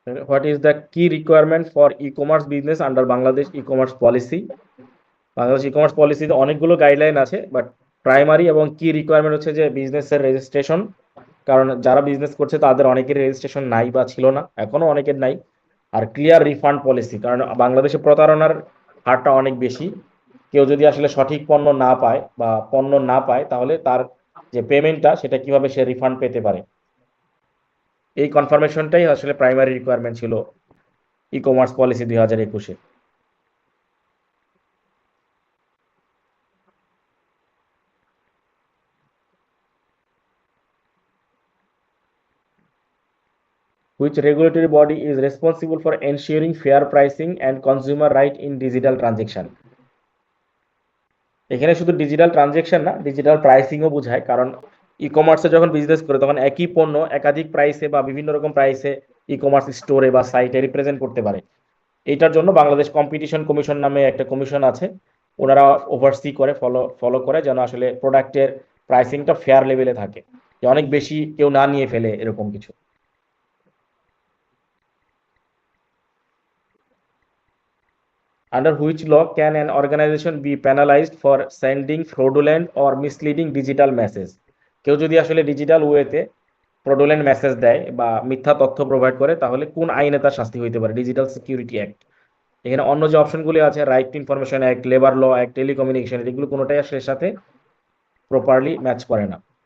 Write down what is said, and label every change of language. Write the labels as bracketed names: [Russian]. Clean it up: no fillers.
[English] What is the key requirement for e-commerce business under Bangladesh e-commerce policy? [Bangla] Bangladesh e-commerce পলিসিতে অনেকগুলো guideline আছে, but primary এবং কি requirement হচ্ছে যে বিজনেসের রেজিস্ট্রেশন। কারণ যারা বিজনেস করছে তাদের অনেকের রেজিস্ট্রেশন নাই বা ছিল না, এখনো অনেকের নাই। আর ক্লিয়ার রিফান্ড পলিসি, কারণ বাংলাদেশে প্রতারণার হারটা অনেক বেশি। কেউ যদি আসলে সঠিক পণ্য না পায় বা পণ্য না পায়, তাহলে তার যে পেমেন্টটা সেটা কিভাবে সে রিফান্ড পেতে পারে, এই কনফার্মেশনটাই আসলে প্রাইমারি রিকোয়ারমেন্ট ছিল e-commerce policy 2021-এ। [English] Which regulatory body is responsible for ensuring fair pricing and consumer right in digital transaction? [Bangla] এখানে শুধু ডিজিটাল ট্রানজেকশন না, ডিজিটাল প্রাইসিংও বোঝায়। কারণ ই কমার্সে যখন বিজনেস করে তখন একই পণ্য একাধিক প্রাইসে বা বিভিন্ন রকম প্রাইসে ই কমার্স স্টোরে বা সাইটে রিপ্রেজেন্ট করতে পারে। এইটার জন্য বাংলাদেশ কম্পিটিশন কমিশন নামে একটা কমিশন আছে, ওনারা ওভারসি করে, ফলো করে যেন আসলে প্রোডাক্টের প্রাইসিংটা ফেয়ার লেভেলে থাকে, যে অনেক বেশি কেউ না নিয়ে ফেলে এরকম কিছু। [English] Under which law can an organization be penalized for sending fraudulent or misleading digital message? [Bangla] কেউ যদি আসলে ডিজিটাল ওয়েতে ফ্রডুলেন্ট মেসেজ দেয় বা মিথ্যা তথ্য প্রোভাইড করে, তাহলে কোন আইনে তার শাস্তি হইতে পারে? Digital security act. এখানে অন্য যে অপশনগুলি আছে, right two information act, labour law act, telecommunication, এগুলো কোনোটাই আসলে এর সাথে প্রপারলি ম্যাচ করে না।